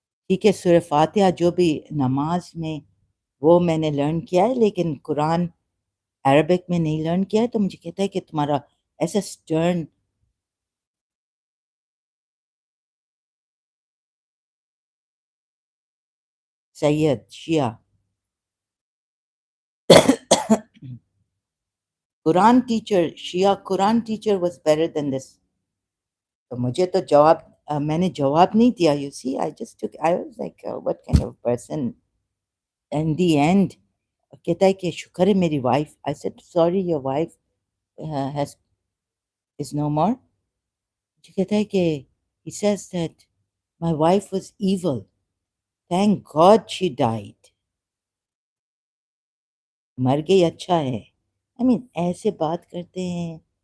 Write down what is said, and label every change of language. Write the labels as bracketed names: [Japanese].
[Urdu] ٹھیک ہے سورہ فاتحہ جو بھی نماز میں وہ میں نے لرن کیا ہے لیکن قرآن عربک میں نہیں لرن کیا ہے، تو مجھے کہتا ہے کہ تمہارا ایسا stern Syed Shia Quran teacher Shia Quran teacher [English] Was better than this. [Urdu] تو مجھے تو جواب میں نے جواب نہیں دیا. [English] You see I just took I was like what kind of person. [Urdu] In the end کہتا ہے کہ شکر ہے میری wife. [English] I said sorry your wife has is no more. [Urdu] مجھے کہتا ہے کہ [English] he says that my wife was evil, thank God she died. [Urdu] مر گئی اچھا ہے. I mean ایسے بات کرتے ہیں.